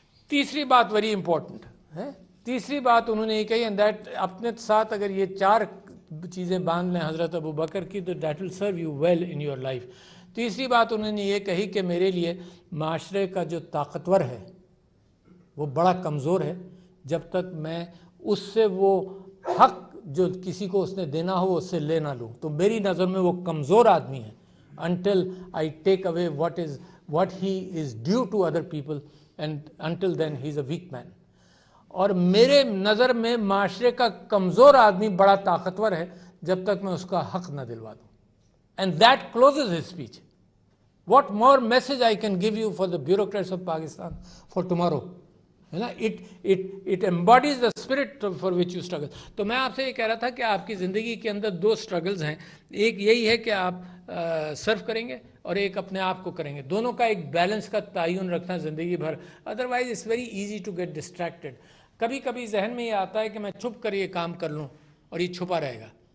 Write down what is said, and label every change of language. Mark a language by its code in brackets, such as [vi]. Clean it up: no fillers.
[ur] تیسری بات very important ہے, تیسری بات انہوں نے یہ کہی, اینڈ دیٹ اپنے ساتھ اگر یہ 4 چیزیں باندھ لیں حضرت ابو بکر کی تو [en] That will serve you well in your life. [ur] تیسری بات انہوں نے یہ کہی کہ میرے لیے معاشرے کا جو طاقتور ہے وہ بڑا کمزور ہے, جب تک میں اس سے وہ حق جو کسی کو اس نے دینا ہو اس سے لے نہ لوں. تو میری نظر میں وہ کمزور آدمی ہے [en] until I take away what he is due to other people, and until then he is a weak man. [ur] اور میرے نظر میں معاشرے کا کمزور آدمی بڑا طاقتور ہے جب تک میں اس کا حق نہ دلوا دوں. [en] And that closes his speech. What more message I can give you for the bureaucrats of Pakistan for tomorrow? It embodies the spirit for which you struggle. [ur] تو میں آپ سے یہ کہہ رہا تھا کہ آپ کی زندگی کے اندر 2 سٹرگلز ہیں. ایک یہی ہے کہ آپ سرو کریں گے اور ایک اپنے آپ کو کریں گے. دونوں کا ایک بیلنس کا تعین رکھنا زندگی بھر, [en] Otherwise it's very easy to get distracted. [ur] کبھی کبھی ذہن میں یہ آتا ہے کہ میں چھپ کر یہ کام کر لوں اور یہ چھپا رہے گا.